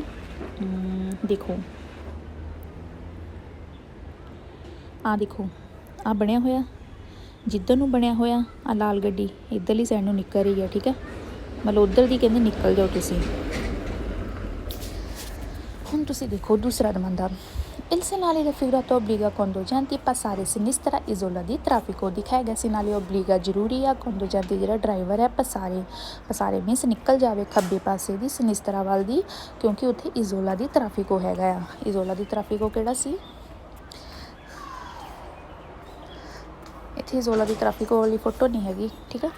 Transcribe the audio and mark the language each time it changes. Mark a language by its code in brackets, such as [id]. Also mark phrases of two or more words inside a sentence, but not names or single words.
[pa] ਦੇਖੋ ਆਹ ਦੇਖੋ ਆਹ ਬਣਿਆ ਹੋਇਆ, ਜਿੱਧਰ ਨੂੰ ਬਣਿਆ ਹੋਇਆ ਆਹ ਲਾਲ ਗੱਡੀ ਇੱਧਰਲੀ ਸਾਈਡ ਨੂੰ ਨਿਕਲ ਰਹੀ ਆ, ਠੀਕ ਆ। ਮਤਲਬ ਉੱਧਰ ਦੀ ਕਹਿੰਦੇ ਨਿਕਲ ਜਾਓ ਤੁਸੀਂ। ਹੁਣ ਤੁਸੀਂ ਦੇਖੋ ਦੂਸਰਾ ਦਮਾਂਦਾ, [it] il segnale raffigurato obbliga conducenti a passare a sinistra isola di traffico। [pa] ਦਿਖਾਇਆ ਗਿਆ [it] segnale obbliga [pa] ਜ਼ਰੂਰੀ ਆ, conducenti ਜਿਹੜਾ ਡਰਾਈਵਰ ਹੈ passare ਮੀਨਸ ਨਿਕਲ ਜਾਵੇ ਖੱਬੇ ਪਾਸੇ ਦੀ, sinistra ਵੱਲ ਦੀ, ਕਿਉਂਕਿ ਉੱਥੇ [it] isola di traffico [pa] ਹੈਗਾ ਆ। [it] isola di traffico [pa] ਕਿਹੜਾ ਸੀ? ਇੱਥੇ [it] isola di traffico [pa] ਵਾਲੀ ਫੋਟੋ ਨਹੀਂ ਹੈਗੀ, ਠੀਕ ਆ।